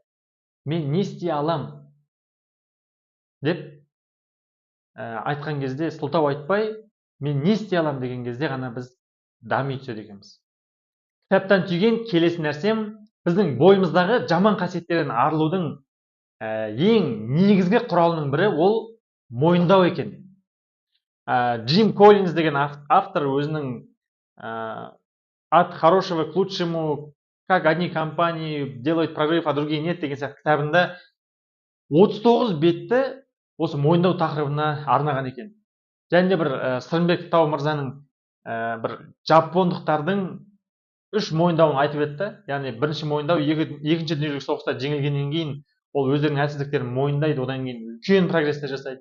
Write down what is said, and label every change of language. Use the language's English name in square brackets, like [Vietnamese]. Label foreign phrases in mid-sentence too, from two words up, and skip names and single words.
[Kazakh] Мен не істей алам деп айтқан кезде сылтау айтпай, мен не істей алам деген кезде ғана біз дами түседі екенбіз. Кітаптан түйген келесі нәрсем, біздің бойымыздағы жаман қасиеттерден арылудың ең негізгі құралының бірі ол мойындау екен. Джим Коллинз деген автор өзінің [Russian] от хорошего к лучшему, как одни компании делают прорыв, а другие нет [Kazakh] деген сияқты кітабында 39 бетті осы мойындау тақырыбына арнаған екен. Және де бір Сырымбет Тау мырзаның бір жапондықтардың 3 мойындауын айтып еді. Яғни бірінші мойындау, екінші дүниежүзілік соғыста жеңілгеннен кейін ол өздерінің әлсіздіктерін мойындайды, одан кейін үлкен прогрестер жасайды.